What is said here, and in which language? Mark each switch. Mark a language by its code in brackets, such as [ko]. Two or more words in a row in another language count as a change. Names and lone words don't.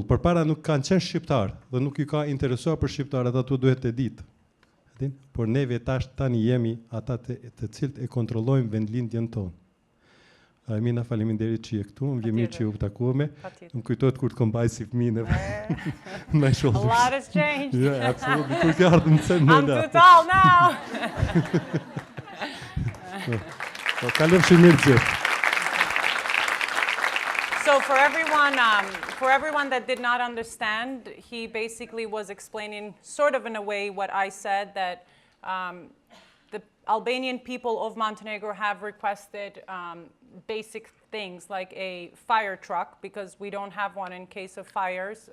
[sq] Përpara nuk kanë qenë shqiptar dhe nuk ju ka interesuar për shqiptarët, ato duhet të ditë. Por neve tani jemi ata të cilët e kontrollojmë vendlindjen tonë. Amina, faleminderit që je këtu, më vjen mirë që ju takuame. Më kujtohet kur të kom bajë si fëmijë. [en] A lot has changed. Yeah, absolutely. [sq] Kur të ardhëm të [en] I'm too tall now. [sq] Kalem mirë gjithë. [en] So for everyone that did not understand, he basically was explaining sort of in a way what I said, that the Albanian people of Montenegro have requested basic things like a fire truck, because we don't have one in case of fires.